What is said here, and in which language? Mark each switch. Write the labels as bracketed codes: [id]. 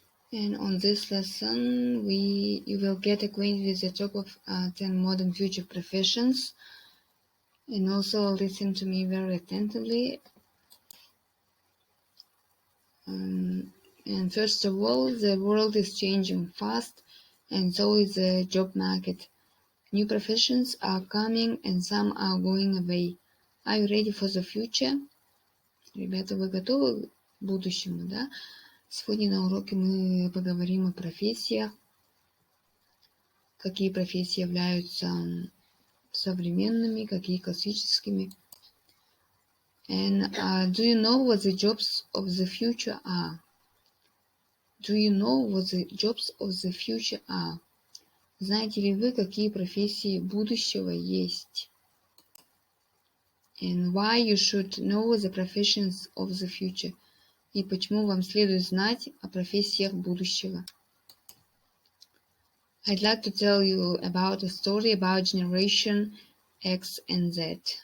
[en] And on this lesson, you will get acquainted with the top of 10 modern future professions, and also listen to me very attentively. And first of all, the world is changing fast, and so is the job market. New professions are coming, and some are going away. Are you ready for the future? [ru] Ребята, вы готовы к будущему, да? Сегодня на уроке мы поговорим о профессиях, какие профессии являются современными, какие классическими. [en] And do you know what the jobs of the future are? Do you know what the jobs of the future are? [ru] Знаете ли вы, какие профессии будущего есть? [en] And why you should know the professions of the future? [ru] И почему вам следует знать о профессиях будущего? [en] I'd like to tell you about a story about Generation X and Z.